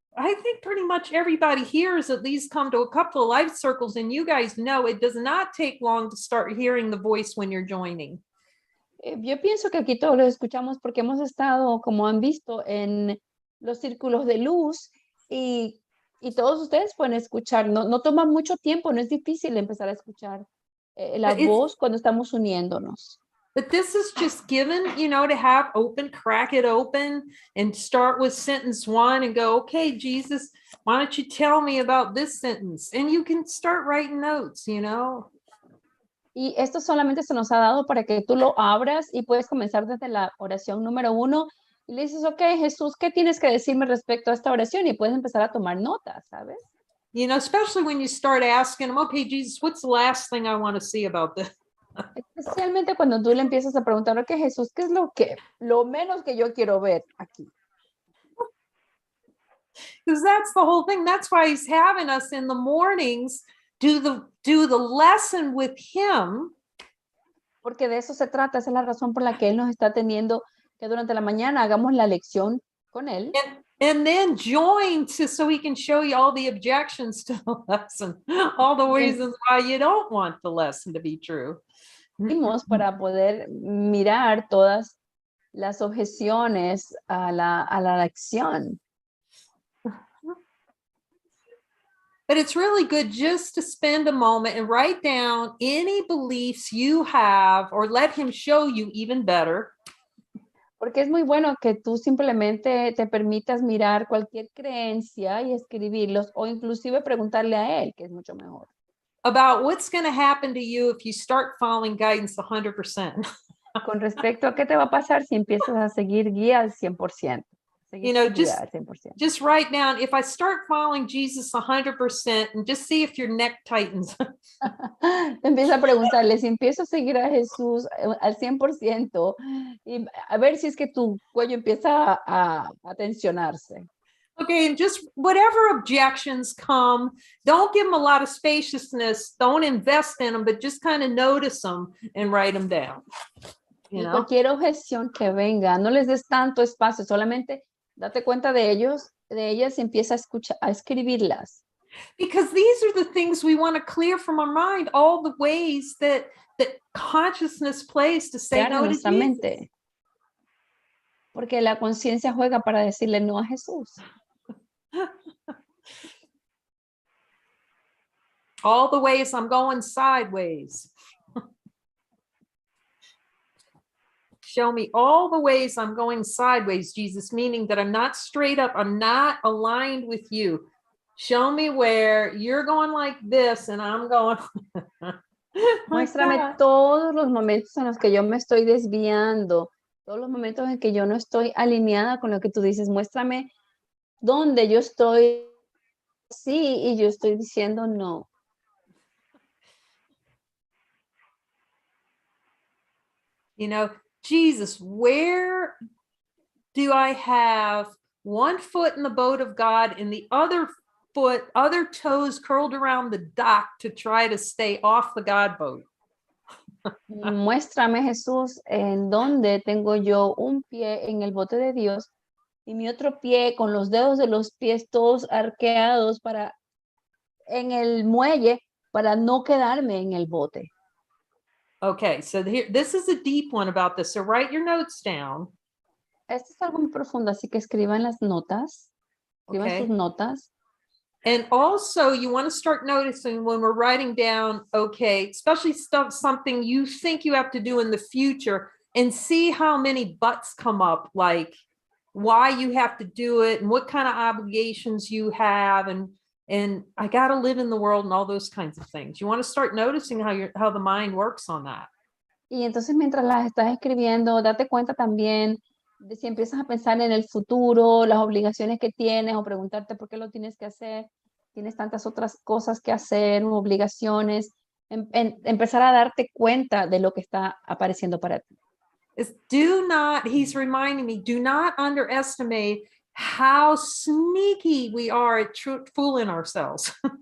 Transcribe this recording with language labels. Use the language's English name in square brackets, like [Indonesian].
[English] I think pretty much everybody here has at least come to a couple of life circles, and you guys know it does not take long to start hearing the voice when you're joining. [Spanish] Yo pienso que aquí todos lo escuchamos porque hemos estado, como han visto, en los círculos de luz y todos ustedes pueden escuchar. No toma mucho tiempo, no es difícil empezar a escuchar la voz cuando estamos uniéndonos. [English] But this is just given, you know, to have crack it open and start with sentence 1 and go, okay, Jesus, why don't you tell me about this sentence? And you can start writing notes, you know. [Spanish] Y esto solamente se nos ha dado para que tú lo abras y puedes comenzar desde la oración número 1 y le dices, ok, Jesús, ¿qué tienes que decirme respecto a esta oración? Y puedes empezar a tomar notas, ¿sabes? [English] You know, especially when you start asking them, okay, Jesus, what's the last thing I want to see about this? [Spanish] Especialmente cuando tú le empiezas a preguntar, ok, Jesús, ¿qué es lo menos que yo quiero ver aquí? [English] Because that's the whole thing. That's why he's having us in the mornings do the lesson with him. [Spanish] Porque de eso se trata, esa es la razón por la que él nos está teniendo que durante la mañana hagamos la lección con él. [English] And then join so he can show you all the objections to the lesson, all the reasons why you don't want the lesson to be true. [Spanish] Para poder mirar todas las objeciones a la lección. [English] But it's really good just to spend a moment and write down any beliefs you have, or let him show you even better. [Spanish] Porque es muy bueno que tú simplemente te permitas mirar cualquier creencia y escribirlos, o inclusive preguntarle a él, que es mucho mejor. [English] About what's going to happen to you if you start following guidance 100%. [Spanish] Con respecto a qué te va a pasar si empiezas a seguir guía al 100%. [English] You know, just write down, if I start following Jesus 100%, and just see if your neck tightens. [Spanish] Empieza a preguntarle, si empiezo a seguir a Jesús al 100%, y a ver si es que tu cuello empieza a tensionarse. [English] Okay, and just whatever objections come, don't give them a lot of spaciousness, don't invest in them, but just kind of notice them and write them down. You know? [Spanish] Cualquier objeción que venga, no les des tanto espacio, solamente date cuenta de ellas y empieza a escribirlas. [English] Because these are the things we want to clear from our mind, all the ways that consciousness plays to say no to Jesus. [Spanish] Mente. Porque la conciencia juega para decirle no a Jesús. [English] All the ways I'm going sideways. Show me all the ways I'm going sideways, Jesus, meaning that I'm not straight up, I'm not aligned with you. Show me where you're going like this and I'm going. [Spanish] Muéstrame todos los momentos en los que yo me estoy desviando, todos los momentos en que yo no estoy alineada con lo que tú dices. Muéstrame dónde yo estoy sí y yo estoy diciendo no. [English] You know, Jesus, where do I have one foot in the boat of God and the other toes curled around the dock to try to stay off the God boat. [Spanish] Muéstrame, Jesús, en dónde tengo yo un pie en el bote de Dios y mi otro pie con los dedos de los pies todos arqueados para en el muelle para no quedarme en el bote. [English] Okay, so here, this is a deep one about this. So write your notes down. [Spanish] Esto es algo muy profundo, así que escriban las notas, escriban [English] Okay. [Spanish] sus notas. [English] And also you want to start noticing when we're writing down, okay, especially something you think you have to do in the future, and see how many buts come up, like why you have to do it and what kind of obligations you have, and I got to live in the world and all those kinds of things. You want to start noticing how the mind works on that. [Spanish] Y entonces mientras las estás escribiendo, date cuenta también de si empiezas a pensar en el futuro, las obligaciones que tienes o preguntarte por qué lo tienes que hacer. Tienes tantas otras cosas que hacer, obligaciones. Empezar a darte cuenta de lo que está apareciendo para ti. [English] He's reminding me, do not underestimate how sneaky we are at fooling ourselves.